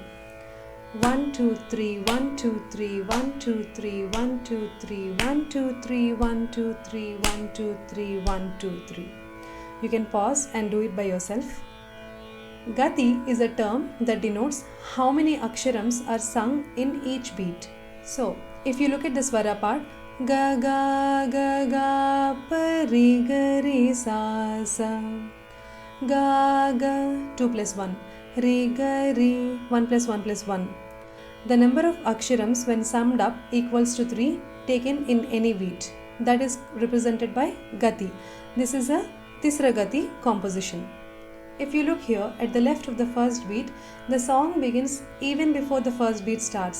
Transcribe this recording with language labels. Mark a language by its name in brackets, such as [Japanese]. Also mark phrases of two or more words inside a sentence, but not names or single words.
[English] 1, 2, 3, 1, 2, 3, 1, 2, 3, 1, 2, 3, 1, 2, 3, 1, 2, 3, 1, 2, 3, 1, 2, 3. You can pause and do it by yourself. Gati is a term that denotes how many aksharams are sung in each beat. So if you look at the swara part, ga ga ga ga pa re ga re sa sa, ga ga 2 plus 1, re ga re 1 plus 1 plus 1. The number of aksharams when summed up equals to 3 taken in any beat. That is represented by gati. This is a tisra gati composition. If you look here at the left of the first beat, the song begins even before the first beat starts.